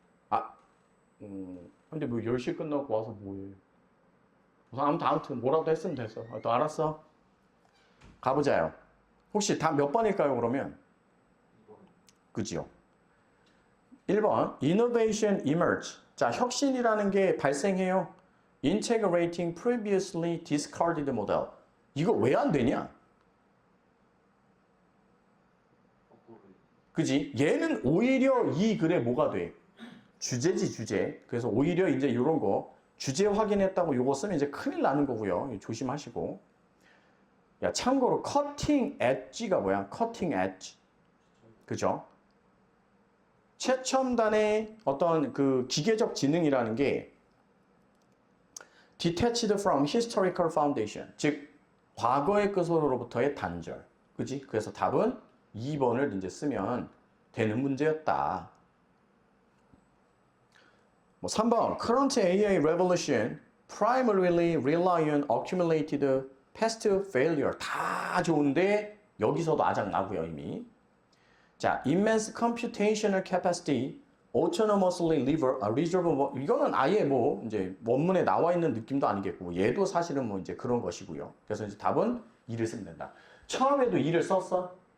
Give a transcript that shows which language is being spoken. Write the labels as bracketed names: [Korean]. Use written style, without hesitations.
[Korean] 아, 근데 뭐 10시에 끝나고 와서 뭐해? 아무튼 뭐라도 했으면 됐어. 또 알았어. 가보자요. 혹시 다 몇 번일까요, 그러면? 그지요? 1번, [English] innovation emerge. [Korean] 자, 혁신이라는 게 발생해요. [English] integrating previously discarded model. [Korean] 이거 왜 안 되냐? 그지? 얘는 오히려 이 글에 뭐가 돼? 주제지, 주제. 그래서 오히려 이제 이런 거, 주제 확인했다고 요거 쓰면 이제 큰일 나는 거고요. 조심하시고. 야, 참고로 cutting edge가 뭐야? cutting edge. 그죠? 최첨단의 어떤 그 기계적 지능이라는 게 [English] detached from historical foundation. [Korean] 즉, 과거의 끝으로부터의 단절. 그지? 그래서 답은 2번을 이제 쓰면 되는 문제였다. 뭐 3번, [English] current AI revolution primarily rely on accumulated past failure. [Korean] 다 좋은데 여기서도 아작 나고요 이미. 자, [English] immense computational capacity autonomously resolve. [Korean] 이거는 아예 뭐 이제 원문에 나와 있는 느낌도 아니겠고 얘도 사실은 뭐 이제 그런 것이고요. 그래서 이제 답은 2를 쓰면 된다. 처음에도 2를 썼어?